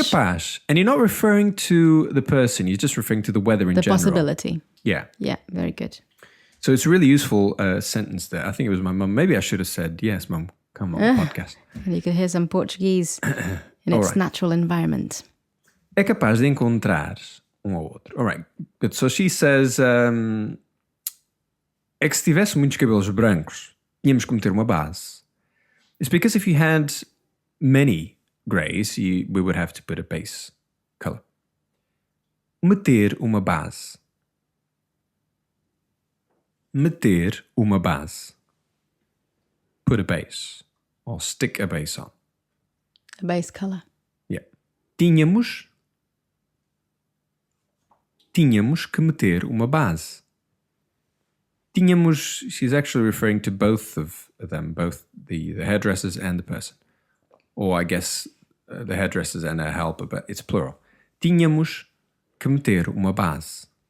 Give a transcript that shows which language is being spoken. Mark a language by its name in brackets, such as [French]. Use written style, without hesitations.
[Portuguese] é capaz. [English] And you're not referring to the person. You're just referring to the weather in general. The possibility. Yeah. Yeah, very good. So it's a really useful sentence there. I think it was my mum. Maybe I should have said, yes, mum, come on the podcast. And you could hear some Portuguese in its natural environment. [Portuguese] É capaz de encontrar um ou outro. [English] All right, good. So she says, [Portuguese] é que se tivesse muitos cabelos brancos, tínhamos que meter uma base. [English] It's because if you had many greys, we would have to put a base color. [Portuguese] Meter uma base. Meter uma base. [English] Put a base. Or stick a base on. A base color. Yeah. [Portuguese] Tínhamos que meter uma base. [English] Tínhamos, she's actually referring to both of them, both the hairdressers and the person. Or I guess the hairdressers and a helper, but it's plural. [Portuguese] Tínhamos que meter uma base.